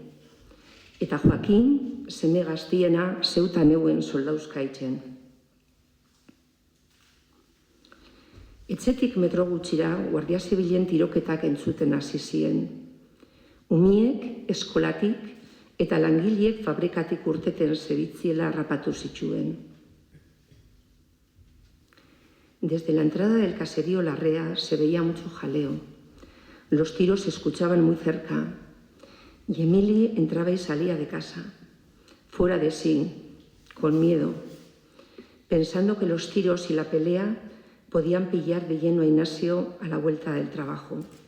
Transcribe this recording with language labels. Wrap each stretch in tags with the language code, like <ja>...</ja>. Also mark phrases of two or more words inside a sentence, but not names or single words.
<eu>Eta Joakin, seme gaztiena, zeutan euen soldauzkaitzen. Etxetik metro gutxira, Guardia Zibilen tiroketak entzuten hasi zien. Umiek, eskolatik eta langileek fabrikatik urteten zebitziela harrapatu zituen.</eu> <es>Desde la entrada del caserío Larrea se veía mucho jaleo. Los tiros se escuchaban muy cerca. Y Emili entraba y salía de casa, fuera de sí, con miedo, pensando que los tiros y la pelea podían pillar de lleno a Ignacio a la vuelta del trabajo.</es>